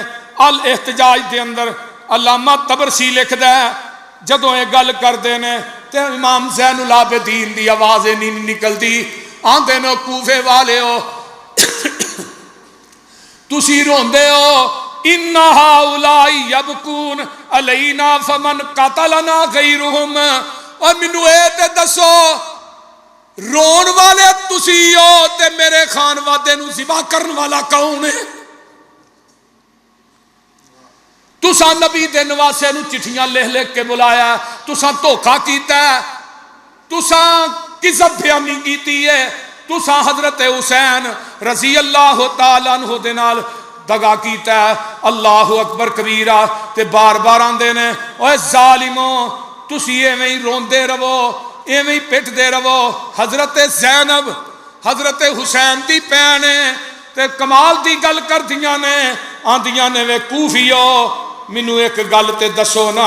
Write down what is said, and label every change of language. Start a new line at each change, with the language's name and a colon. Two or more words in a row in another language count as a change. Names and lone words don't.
Punjabi: الاحتجاج دے اندر علامہ طبرسی لکھدا ہے جدوں یہ گل کردے نے تے امام زین العابدین دی آواز نہیں نکلدی آندے نے کوفے والے ہو تسی روندے ہو
Arabic: ان ہؤلاء یبکون علینا فمن قتلنا غیرہم.
Punjabi: اور مینوں اے تے دسو رون والے تسی ہو تے میرے خان وادے نو ذبح کرن والا کون ہے؟ تساں نبی دے نواسے نو چٹھیاں لکھ کے بلایا, تساں دھوکا کیتا ہے, تساں کذب بیانی کیتی ہے, تساں حضرت حسین
Arabic: رضی اللہ تعالیٰ عنہ
Punjabi: دے نال دگا کیتا ہے.
Arabic: اللہ اکبر کبیرہ
Punjabi: تے بار بار آندے نے اوے ظالموں تسی ایویں ہی روندے رہو ایویں ہی پٹ دے رہو. حضرت زینب حضرت حسین دی بہن تے کمال دی گل کردیاں نے آندیاں نے وے کوفیو مینوں ایک گل تے دسو نا.